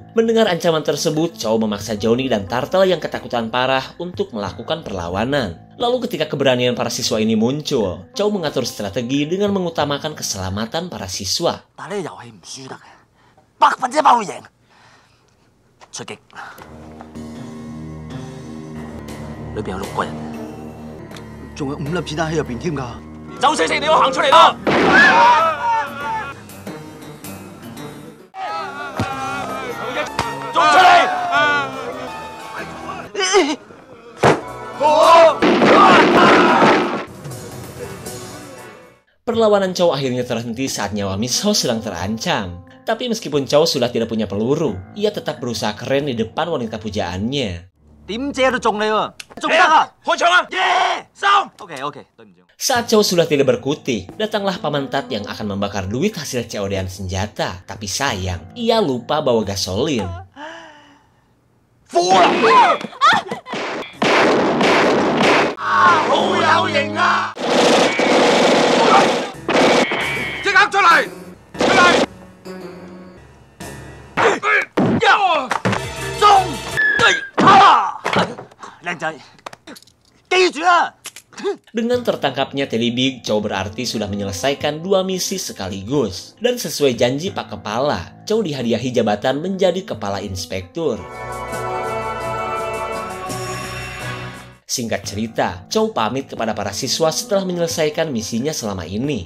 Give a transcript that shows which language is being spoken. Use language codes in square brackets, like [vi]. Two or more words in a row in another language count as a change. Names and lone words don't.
[id] Mendengar ancaman tersebut, Chow memaksa Johnny dan Turtle yang ketakutan parah untuk melakukan perlawanan. Lalu ketika keberanian para siswa ini muncul, Chow mengatur strategi dengan mengutamakan keselamatan para siswa. [yue] 但係呢個遊戲唔輸得嘅，100%會贏。出擊，裏邊有6個人，仲有5粒子彈喺入邊添㗎。周星星，你要行出嚟啦！做出嚟！ [id] Perlawanan Chow akhirnya terhenti saat nyawa Miss Ho sedang terancam. Tapi meskipun Chow sudah tidak punya peluru, ia tetap berusaha keren di depan wanita pujaannya. [yue] 點遮都中你喎，中得啊！開槍啊！耶，3 OK， 對唔住。 [id] Saat Chow sudah tidak berkutik, datanglah Paman Tat yang akan membakar duit hasil COD-an senjata. Tapi sayang, ia lupa bawa gasolin. [yue] 火啦！好有型啊！即刻出嚟！出嚟！中！靚仔，記住啦！ [id] Dengan tertangkapnya Teddy Big, Chow berarti sudah menyelesaikan 2 misi sekaligus. Dan sesuai janji Pak Kepala, Chow dihadiahi jabatan menjadi Kepala Inspektur. Singkat cerita, Chow pamit kepada para siswa setelah menyelesaikan misinya selama ini.